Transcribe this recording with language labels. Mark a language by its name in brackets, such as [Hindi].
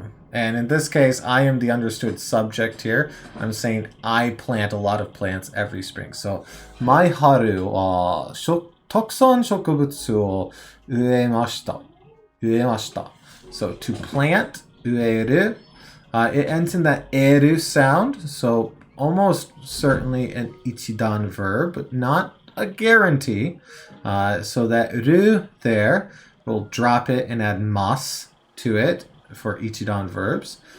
[English] And in this case, I am the understood subject here. I'm saying I plant a lot of plants every spring. [Japanese] So, 毎春はたくさん植物を植えました。植えました. [English] So, to plant, 植える. It ends in that eru sound. So, almost certainly an ichidan verb, but not a guarantee. So that ru there, we'll drop it and add mas to it for ichidan verbs.